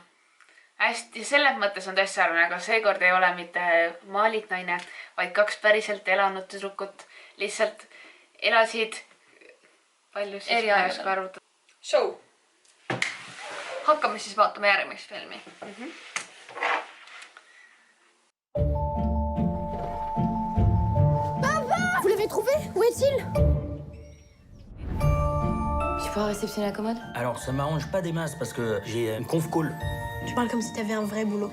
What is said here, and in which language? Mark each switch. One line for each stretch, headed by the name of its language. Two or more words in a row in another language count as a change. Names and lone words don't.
Estonian: Hästi, selles mõttes on tõesti sarnane, aga seekord ei ole mitte Maalit naine, vaid 2 päriselt elanud tüdrukut. Lihtsalt elasid palju siis Eri aegadel. arvutada. Show. Hakkame siis vaatama järgmist filmi.
French: Vous l'avez trouvé? Où est-il? Tu peux réceptionner la commode? Alors, ça m'arrange pas des masses parce que j'ai une conf call. Tu parles comme si t'avais un vrai boulot.